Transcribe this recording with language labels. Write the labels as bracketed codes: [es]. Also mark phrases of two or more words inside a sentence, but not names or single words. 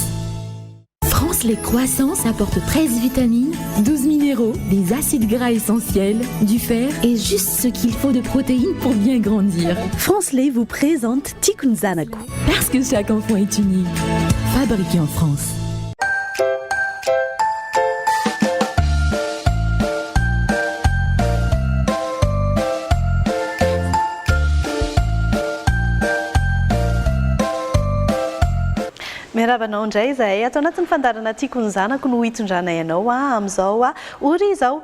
[fr] France Lait Croissance apporte 13 vitamines, 12 minéraux, des acides gras essentiels, du fer et juste ce qu'il faut de protéines pour bien grandir. France Lait vous présente Tikkun Zanaku. Parce que chaque enfant est unique. Fabriqué en France. [mg] Miarabanao indray izay atao anatin'ny fandarana tiako ny zanako no hitondrana ianao amin'izao ory izao.